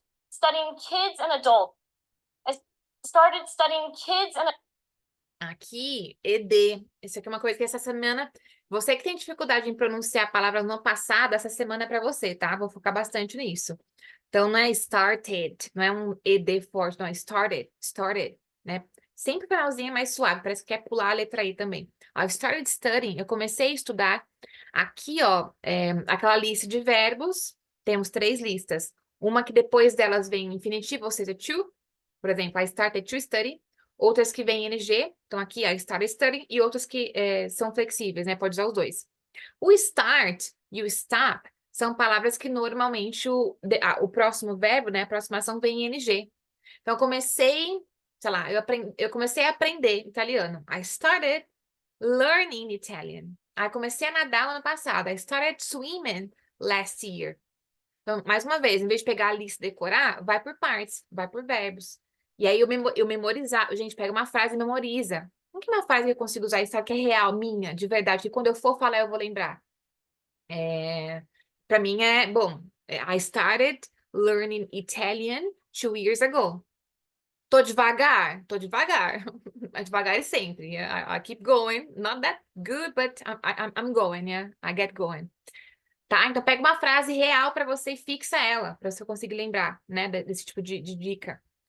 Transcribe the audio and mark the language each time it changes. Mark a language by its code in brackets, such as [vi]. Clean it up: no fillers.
[en] studying kids and adults. I started studying kids and [pt] Aqui, ED. Isso aqui é uma coisa que essa semana... Você que tem dificuldade em pronunciar palavras no passado, essa semana é para você, tá? Vou focar bastante nisso. Então, não é started, não é um ED forte, não é started, né? Sempre o finalzinho é mais suave, parece que quer pular a letra I também. [en] I started studying, [pt] eu comecei a estudar. Aqui, ó, aquela lista de verbos, temos 3 listas. Uma que depois delas vem infinitivo, ou seja, to. [en] Por exemplo, I started to study. [pt] Outras que vêm NG, então aqui [en] I started studying, [pt] e outras que são flexíveis, né? Pode usar os dois. O start e o stop são palavras que normalmente o próximo verbo, né? A próxima ação vem em NG. Então, eu comecei, sei lá, eu comecei a aprender italiano. [en] I started learning Italian. [pt] Aí comecei a nadar no ano passado. [en] I started swimming last year. [pt] Então, mais uma vez, em vez de pegar a lista e decorar, vai por partes, vai por verbos. E aí eu memorizar, gente, pega uma frase e memoriza. Não que uma frase que eu consigo usar e sabe que é real, minha, de verdade, que quando eu for falar eu vou lembrar. Para mim bom, [en] I started learning Italian 2 years ago. [pt] Tô devagar, mas devagar e sempre. [en] I keep going, not that good, but I'm going, yeah, I get going. [pt] Tá? Então pega uma frase real para você e fixa ela, para você conseguir lembrar, né, desse tipo de dica.